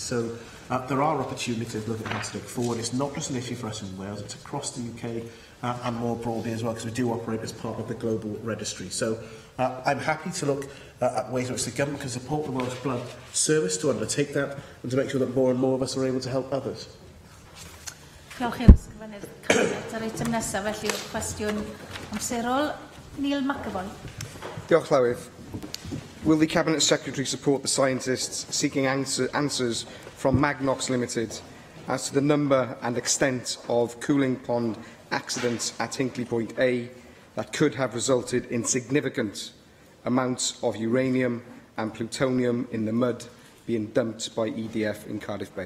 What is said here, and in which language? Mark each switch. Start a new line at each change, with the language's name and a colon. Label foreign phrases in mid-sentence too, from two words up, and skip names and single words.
English: So there are opportunities looking at how to take forward. It's not just an issue for us in Wales, it's across the UK and more broadly as well, because we do operate as part of the global registry. So I'm happy to look at ways in which the government can support the Welsh Blood Service to undertake that and to make sure that more and more of us are able to help others.
Welsh: Diolch i'r ysgrifennydd Cabinet. Yr eitem nesaf felly yw'r cwestiwn amserol. Neil McAvoy. Diolch, Llywydd.
English: Will the Cabinet Secretary support the scientists seeking answers from Magnox Limited as to the number and extent of cooling pond accidents at Hinkley Point A that could have resulted in significant amounts of uranium and plutonium in the mud being dumped by EDF in Cardiff Bay?